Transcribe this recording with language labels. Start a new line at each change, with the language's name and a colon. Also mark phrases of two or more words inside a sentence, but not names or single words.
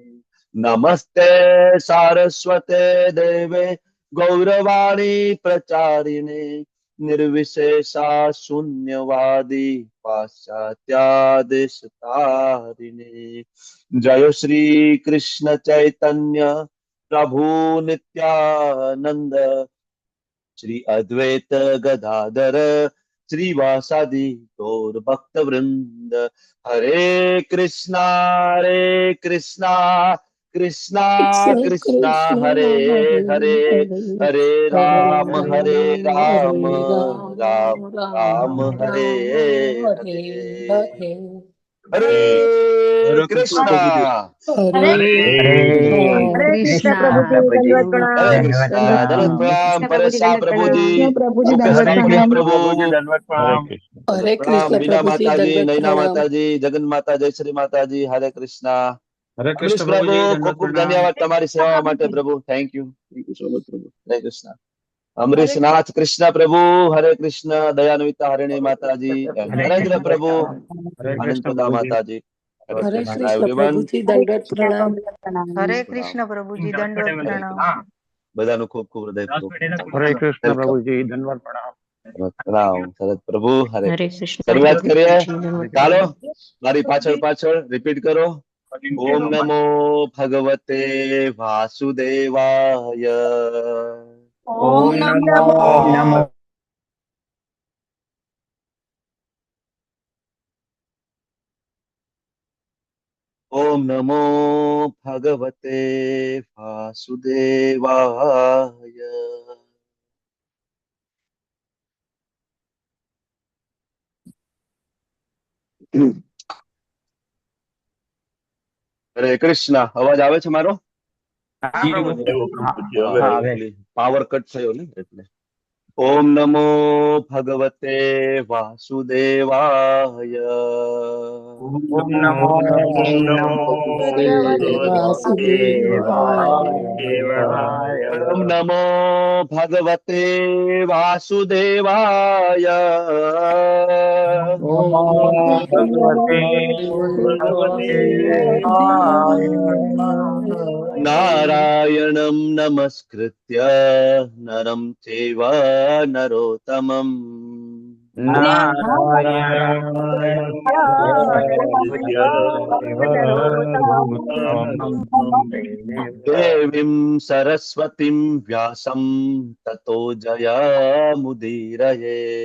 Sanskrit: नमस्ते सारस्वते देवे गौरवाणी प्रचारिणे निर्विशेषा शून्यवादी पाश्चात्यादेशतारिणे. जय श्री कृष्ण चैतन्य प्रभु नित्यानंद श्री अद्वैत गदाधर श्रीवासादि गौर भक्त वृंद. हरे कृष्णा कृष्णा कृष्णा हरे हरे हरे राम राम राम हरे हरे.
Hindi: हरे कृष्णा. हरे हरे कृष्ण कृष्णा प्रभुजी, दंडवत हरे प्रणाम. कृष्णा. दंडवत धन्यवाद प्रणाम। प्रणाम परेशा प्रभु जी. कृष्ण प्रभुजी, मुकेश दंडवत भाई प्रणाम। प्रभु. दंडवत हरे प्रणाम। कृष्ण। हरे प्रणाम कृष्ण बीना प्रभुजी, माता जी, दंडवत नैना प्रणाम. माता जी, जगन माता जय श्री माता जी. हरे कृष्णा. हरे अमरीश कृष्ण प्रभु प्रभुजी, खूब दंडवत खूब प्रणाम।
Gujarati: धन्यवाद તમારી સેવા માટે પ્રભુ.
English: thank you so much
Gujarati: પ્રભુ. હરે કૃષ્ણ. અમરીશ નાથ કૃષ્ણ પ્રભુ. હરે કૃષ્ણ. દયાન્વિતા હરિણી માતાજી. નરેન્દ્ર પ્રભુ.
Hindi: हरे
Gujarati: આનંદ
Hindi: कृष्ण
Gujarati: પ્રદા
Hindi: प्रभुजी।
Gujarati: માતાજી. હરે
Hindi: हरे
Gujarati: કૃષ્ણ
Hindi: कृष्ण
Gujarati: એવરીવન.
Hindi: प्रभुजी, हरे दंडवत कृष्ण प्रणाम. दंडवत प्रणाम। हरे
Gujarati: પ્રણામ.
Hindi: कृष्ण प्रभु जी दंडवत प्रणाम।
Gujarati: બધાનું ખૂબ ખૂબ હૃદયપૂર્વક
Hindi: हरे कृष्ण
Gujarati: વેલકમ.
Hindi: प्रभु जी, धन्यवाद प्रणाम।
Gujarati: પ્રણામ શરદ પ્રભુ. હરે
Hindi: हरे
Gujarati: કૃષ્ણ.
Hindi: कृष्ण
Gujarati: શરૂઆત કરીએ.
Hindi: प्रभु जी दंडवत
Gujarati: ચાલો
Hindi: प्रणाम।
Gujarati: મારી પાછળ પાછળ રિપીટ કરો.
Sanskrit: ओम नमो भगवते वासुदेवाय. ओम ओम नमो नमो नमो ओम नमो भगवते वासुदेवाय.
Gujarati: હરે કૃષ્ણ. અવાજ આવે છે મારો?
Hindi: हाँ प्रभुजी।
Gujarati: હા એટલે પાવર કટ થયો ને એટલે.
Sanskrit: ओम नमो भगवते वासुदेवाय. ओम नमो વાસુદેવાય. ओम नमो भगवते वासुदेवाय. ओम भगवते नारायणम नमस्कृत्य नरम चैव नरोत्तमम देवीम सरस्वतीम व्यासम ततो जयमुदीरये.